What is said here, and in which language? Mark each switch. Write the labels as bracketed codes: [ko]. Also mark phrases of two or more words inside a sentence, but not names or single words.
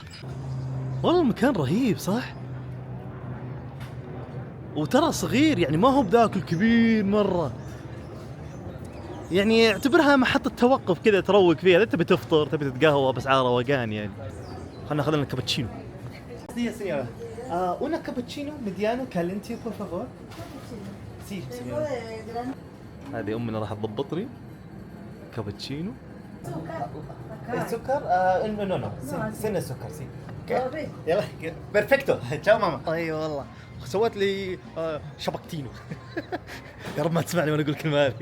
[ar] والله المكان رهيب صح، وترى صغير يعني ما هو بذاك الكبير مره، يعني اعتبرها محطة توقف كذا تروق فيها، إذا تبي تفطر تبي تتقهوى بأسعار روقان يعني. خلنا ناخذ لنا كابتشينو. [es] una cappuccino mediano caliente por favor. Sí, señora. [ar] هذه أمنا راح تضبطني كابتشينو. السكر؟ [es] no sin [ar] السكر سي. يلا بيرفكتو. [es] chao mamá. [ar] أيوة والله سوت لي شبكتينو. يا رب ما تسمعني وانا اقول الكلمه هذه.